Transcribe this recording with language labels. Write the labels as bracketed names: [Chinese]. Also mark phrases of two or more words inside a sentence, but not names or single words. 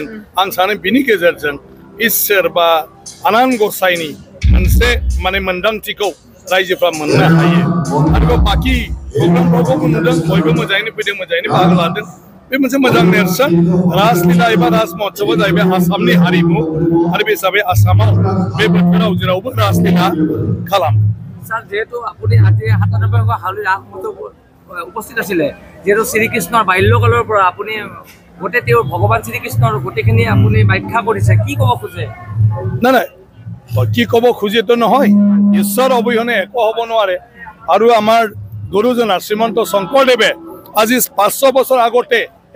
[Bodo] आं सानो बिनि गेजेरजों इसोर बा आनान गसाइनि मोनसे माने मोन्दांथिखौ रायजोफ्रा मोननो हायो। आरो बाकी प्रग्रामफ्रावबो नुदों बयबो मोजाङैनो फैदों, मोजाङैनो बाहागो लादों। बे मोनसे मोजां नेरसोन रासलीला एबा राज महोत्सबआ जाहैबाय आसामनि हारिमु आरो बे हिसाबै आसामाव बे बोथोराव जेरावबो रासलीला खालामो [Assamese] স্যার যেহেতু আপুনি আজি 97 হাউলি ৰাস মহোৎসৱ উপস্থিত আছিলে যেহেতু শ্ৰীকৃষ্ণৰ বাল্যকালৰ পৰা আপুনি গোটেই তেওঁৰ ভগৱান শ্ৰীকৃষ্ণৰ গোটেইখিনি আপুনি ব্যাখ্যা কৰিছে কি ক'ব খোজে নাই নাই কি ক'ব খুজিতো নহয় ঈশ্বৰ অবিহনে একো হ'ব নোৱাৰে আৰু আমাৰ গুৰুজনা শ্ৰীমন্ত শংকৰদেৱে আজি 500 বছৰ আগতে এই